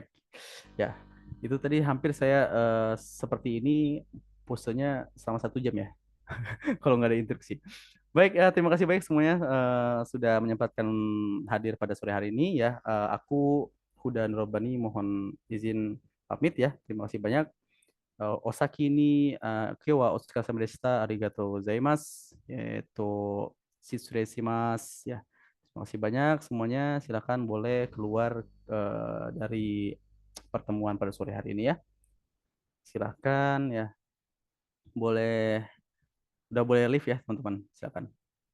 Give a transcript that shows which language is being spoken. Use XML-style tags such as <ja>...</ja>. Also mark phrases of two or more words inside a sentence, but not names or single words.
<id>Ya, itu tadi hampir saya seperti ini posenya selama 1 jam ya, kalau nggak ada interupsi. Baik, terima kasih baik semuanya sudah menyempatkan hadir pada sore hari ini ya. Aku Huda Nurobani mohon izin pamit ya. Terima kasih banyak.</id> <ja>お先に今日はお疲れ様でした. ありがとうございます. 失礼します ya.</ja> <id>Terima kasih banyak semuanya. Silakan boleh keluar dari pertemuan pada sore hari ini ya. Silakan ya. Boleh udah boleh live ya teman-teman. Silakan.</id>